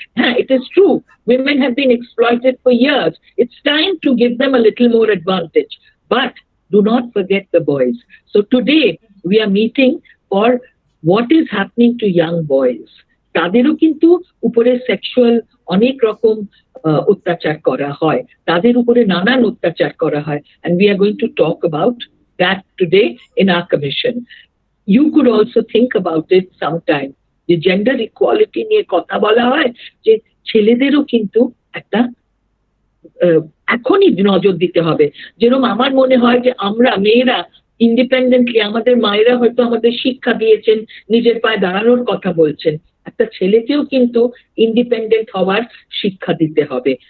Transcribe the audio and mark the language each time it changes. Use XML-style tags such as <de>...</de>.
<en>হ্যাঁ, it is true, women have been exploited for years. It's time to give them a little more advantage, but do not forget the boys. So today we are meeting for what is happening to young boys.</en> <bn>তাদেরও কিন্তু উপরে sexual অনেক রকম অত্যাচার করা হয়, তাদের উপরে নানান অত্যাচার করা হয়,</bn> <en>and we are going to talk about that today in our commission. You could also think about it sometime.</en> <bn>যে জেন্ডার ইকুয়ালিটি নিয়ে কথা বলা হয়, যে ছেলেদেরও কিন্তু একটা এখনই নজর দিতে হবে। যেরকম আমার মনে হয় যে আমরা মেয়েরা ইন্ডিপেন্ডেন্টলি, আমাদের মায়েরা হয়তো আমাদের শিক্ষা দিয়েছেন, নিজের পায়ে দাঁড়ানোর কথা বলছেন, একটা ছেলেকেও কিন্তু ইন্ডিপেন্ডেন্ট হওয়ার শিক্ষা দিতে হবে।</bn>